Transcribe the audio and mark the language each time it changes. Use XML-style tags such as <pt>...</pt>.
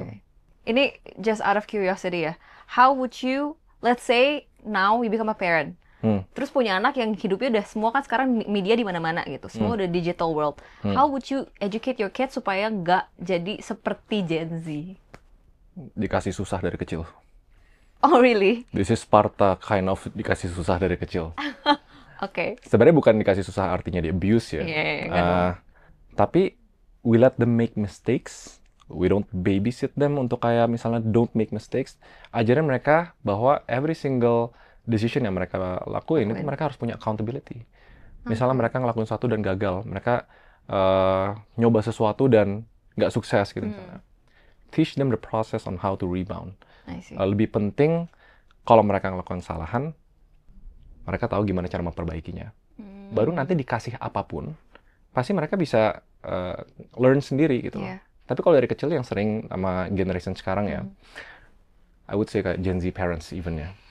<id>Oke. Ini</id> <en>just out of curiosity</en> <id>ya.</id> <en>How would you, let's say now you become a parent,</en> <id>terus punya anak yang hidupnya udah semua kan sekarang media di mana-mana gitu, semua udah digital world.</id> <en>How would you educate your kids</en> <id>supaya nggak jadi seperti</id> <en>Gen Z?</en> <id>Dikasih susah dari kecil.</id> <en>Oh really? This is Sparta kind of</en> <id>dikasih susah dari kecil. Oke. Sebenarnya bukan dikasih susah artinya di abuse ya. Iya,</id> <en>Tapi we let them make mistakes. We don't babysit them</en> <id>untuk kayak misalnya</id> <en>don't make mistakes.</en> <id>Ajarin mereka bahwa</id> <en>every single decision</en> <id>yang mereka lakuin itu mereka harus punya accountability. Misalnya mereka ngelakuin sesuatu dan gagal, mereka nyoba sesuatu dan nggak sukses gitu misalnya.</id> <en>Teach them the process on how to rebound. I see.</en> <id>Lebih penting kalau mereka ngelakuin kesalahan, mereka tahu gimana cara memperbaikinya. Baru nanti dikasih apapun, pasti mereka bisa learn sendiri gitu.</id> <en>Yeah.</en> <id>Tapi kalau dari kecil yang sering sama generation sekarang ya,</id> <en>I would say</en> <id>kayak Gen Z parents even ya.</id>